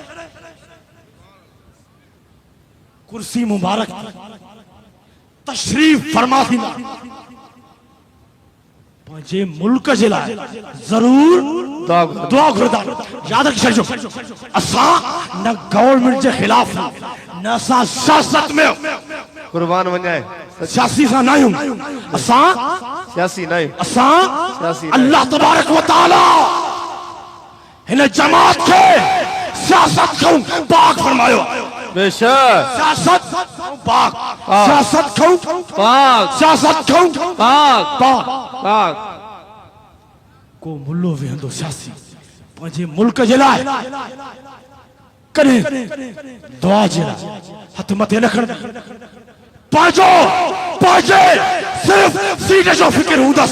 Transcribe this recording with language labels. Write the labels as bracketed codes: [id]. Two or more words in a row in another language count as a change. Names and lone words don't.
[sd] कुर्सी मुबारक तशरीफ फरमा थींदा पंहिंजे मुल्क जे लाइ ज़रूर दुआ घुरदा याद रखी छॾिजो असां न गवर्नमेंट जे ख़िलाफ़ न असां सियासत में कुर्बान वञाए सियासी सां न आहियूं असां सियासी न आहियूं असां [ar] الله تبارك وتعالى [sd] हिन जमात खे सियासत खां पाक फरमायो बेशक सियासत पाक सियासत खां पाक सियासत खां पाक पाक पाक को मुल्लो वेहंदो सियासी पंहिंजे मुल्क जे लाइ कॾहिं दुआ जे लाइ हथ मथे न खणंदा पंहिंजे सिर्फ़ सीट जो फिक्र हूंदसि